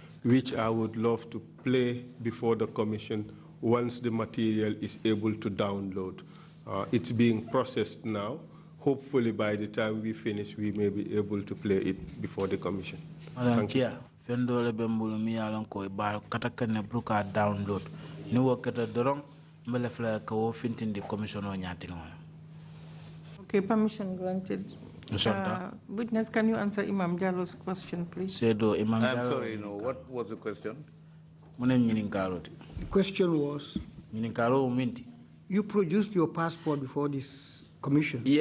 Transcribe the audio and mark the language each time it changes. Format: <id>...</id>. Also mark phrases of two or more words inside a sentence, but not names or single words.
<en>which I would love to play before the commission once the material is able to download. It's being processed now. Hopefully by the time we finish, we may be able to play it before the commission. Thank you.</en> <man>Fendole bembulu mi alon ko ba katakane bruka download ni wakata dorong mbele fla ko fintindi commission o nyati non.</man> <en>Okay, permission granted. Witness, can you answer Imam Jallo's question, please? I'm sorry, what was the question? The question was, you produced your passport before this commission.</en>